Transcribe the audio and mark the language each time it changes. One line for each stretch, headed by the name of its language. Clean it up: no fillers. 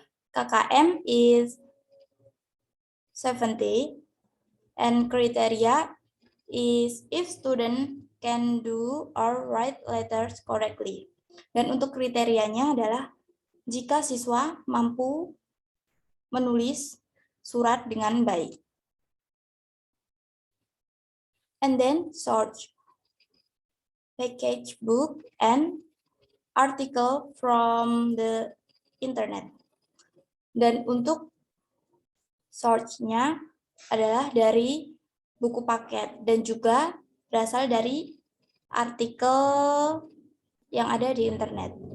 English: KKM is 70 and criteria is if student can do or write letters correctly.
Indonesian: Dan untuk kriterianya adalah jika siswa mampu menulis surat dengan baik.
English: and then search package book and article from the internet.
Indonesian: Dan untuk search-nya adalah dari buku paket dan juga berasal dari artikel yang ada di internet.